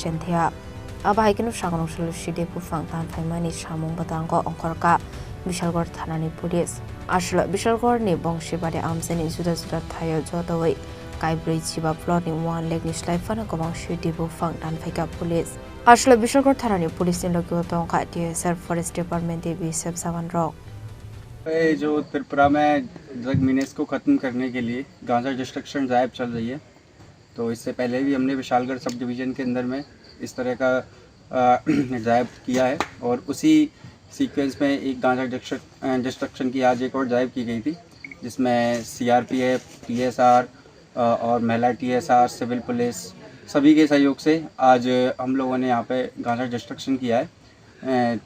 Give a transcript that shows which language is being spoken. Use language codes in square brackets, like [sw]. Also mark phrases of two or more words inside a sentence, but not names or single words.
[trp] Chenthia abaikinu Shangrongshula Shide Bufang Tan Faimani Shamung Batango Onkhorka Bishalgor Thanani Police Ashla Bishalgorni Bongsibari Amseni Juda Juda Thayo Jodawai Kaibri Chiba Plotni One Lake Nishlaifana Gomang Shide Bufang Tan Faika Police Ashla Bishalgor Thanani Police in Lokotongka TSR Forest Department BSF Savan Rock [hi] जो त्रिपुरा में [en] drug menace [hi] को ख़त्म करने के लिए गांजा [en] destruction drive [hi] चल रही है। तो इससे पहले भी हमने विशालगढ़ [en] sub division [hi] के अंदर में इस तरह का ड्राइव किया है और उसी सीक्वेंस में एक गांजा डिस्ट्रक्शन की आज एक और ड्राइव की गई थी, जिसमें CRPF, TSR और महिला TSR, [en] civil police [hi] सभी के सहयोग से आज हम लोगों ने यहाँ पे गांजा डिस्ट्रक्शन किया है।